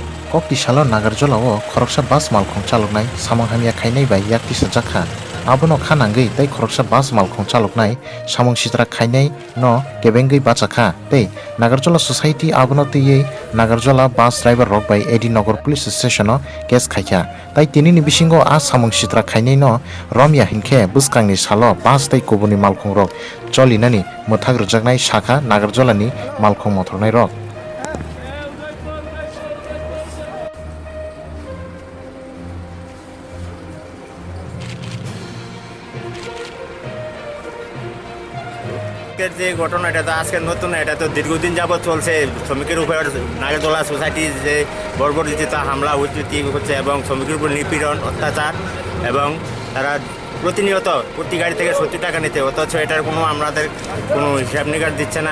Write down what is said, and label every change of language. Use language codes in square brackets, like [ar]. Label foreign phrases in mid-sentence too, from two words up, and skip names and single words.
[trp] kokti salo nagarjola o khoroksa bus malkhong chaloknai samong hamya khainai bai yaktisa jakha abono khanangui tei khoroksa bus malkhong chaloknai samong sitra khainai no kebengui bachakha tei nagarjola society abono tei nagarjola bus driver rok bai AD NAGAR police station o case khaikha tai tini ni bisingo a samong sitra khainai no romya hinkhe buskangni salo bus tei kubuni malkhong rok cholinani muthak rwjaknai shakha nagarjola ni malkhong mothornai rok [bn] যে ঘটনাটা তো আজকে নতুন, এটা তো দীর্ঘদিন যাবৎ চলছে। শ্রমিকের উপর নাগরদোলা সোসাইটির যে বর্বরচিত হামলা উচ্চতি হচ্ছে এবং শ্রমিকের উপর নিপীড়ন অত্যাচার এবং তারা প্রতিনিয়ত প্রতি গাড়ি থেকে 70 টাকা নিতে, অথচ এটার কোনো আমাদের কোনো হিসাব নিকাশ দিচ্ছে না।